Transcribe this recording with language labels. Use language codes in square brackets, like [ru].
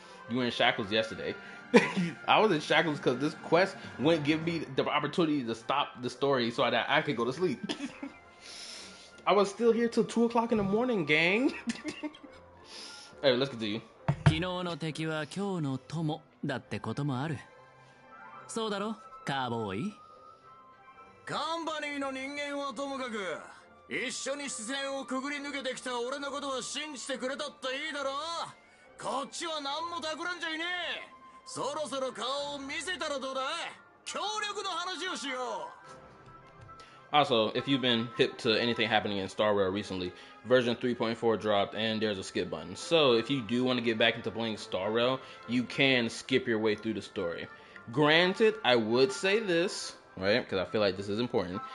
[en] You were in shackles yesterday. I was in shackles because this quest wouldn't give me the opportunity to stop the story so that I could go to sleep. I was still here till 2 o'clock in the morning, gang. Hey, let's continue. [ja] 昨日の敵は今日の友だってこともある。そうだろ、カーボーイ。カンパニーの人間はともかく、一緒に視線をくぐり抜けてきた俺のことは信じてくれたっていいだろ。こっちは何も企んじゃいねえ。そろそろ顔を見せたらどうだ。協力の話をしよう。 [en] Also, if you've been hip to anything happening in Star Rail recently, version 3.4 dropped and there's a skip button. So if you do want to get back into playing Star Rail, you can skip your way through the story. Granted, I would say this, right, because I feel like this is important.